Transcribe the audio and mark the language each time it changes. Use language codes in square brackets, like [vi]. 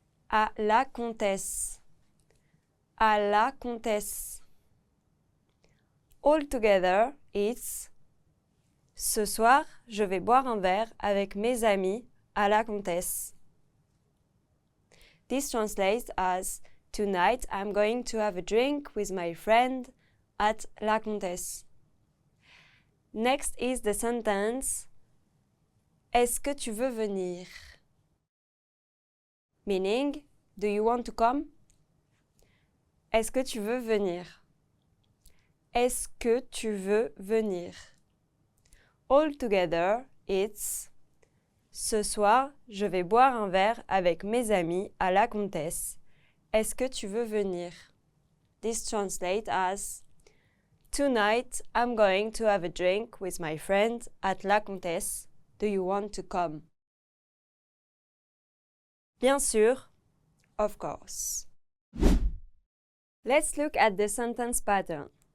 [fr] À la comtesse. À la comtesse. [en] All together, it's [fr] ce soir, je vais boire un verre avec mes amis à la Comtesse. [en] This translates as tonight I'm going to have a drink with my friend at La Comtesse. Next is the sentence [fr] Est-ce que tu veux venir? [en] Meaning, do you want to come? [fr] Est-ce que tu veux venir? Est-ce que tu veux venir? [en] All together, it's [fr] ce soir, je vais boire un verre avec mes amis à la Comtesse. Est-ce que tu veux venir? [en] This translates as tonight I'm going to have a drink with my friend at La Comtesse. Do you want to come? [fr] Bien sûr, [en] of course. Let's look at the sentence pattern.